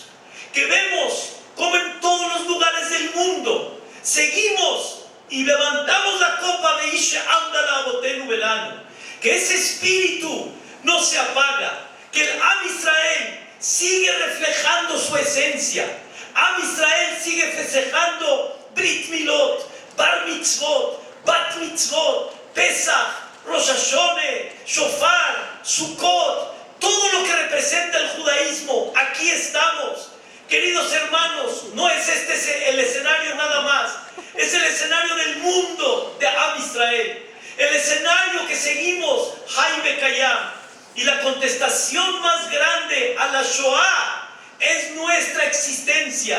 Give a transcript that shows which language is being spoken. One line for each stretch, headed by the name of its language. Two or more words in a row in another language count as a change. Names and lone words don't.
Spanish: Que vemos como en todos los lugares del mundo seguimos y levantamos la copa de
Hebrew: שעמדה לאבותינו ולנו.
Spanish: Que ese espíritu no se apaga. Que el
Hebrew: עם ישראל
Spanish: sigue reflejando su esencia.
Hebrew: עם ישראל
Spanish: sigue festejando Brit Milot, Bar Mitzvot, Bat Mitzvot, Pesach, Rosh Hashanah, Shofar, Sukkot, todo lo que representa el judaísmo. Aquí estamos. Queridos hermanos, no es este el escenario nada más. Es el escenario del mundo de
Hebrew: עם ישראל.
Spanish: El escenario que seguimos, Jaime Kayam. Y la contestación más grande a la Shoah es nuestra existencia.